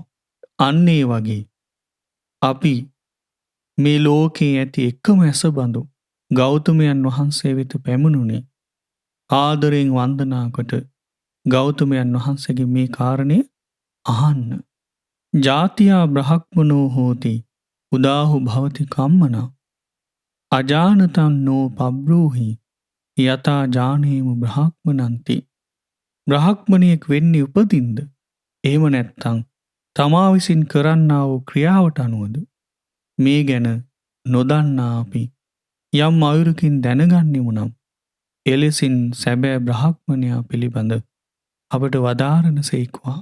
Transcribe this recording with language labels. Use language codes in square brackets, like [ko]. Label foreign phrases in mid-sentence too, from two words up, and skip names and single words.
[si] අන්න ඒ වගේ අපි මේ ලෝකයේ ඇති එකම ඇසබඳු ගෞතමයන් වහන්සේ වෙත පැමුණුනේ ආදරයෙන් වන්දනා කොට ගෞතමයන් වහන්සේගේ මේ කාරණය අහන්න. [pi] ජාතියා බ්‍රහ්මනෝ හෝති උදාහු භවති කම්මනා අජානතං නෝ පබ්‍රූහි යතා ජානේමු බ්‍රහ්මනන්ති. [si] බ්‍රහ්මණයෙක් වෙන්නේ උපදින්ද? එහෙම නැත්නම් තමා විසින් කරන්නා වූ ක්‍රියාවට අනුවද? මේ ගැන නොදන්නා අපි යම් අයුරකින් දැනගන්නෙමු නම් එලෙසින් සැබෑ බ්‍රහ්මණයා පිළිබඳ අපට වදාරන සේක්වා.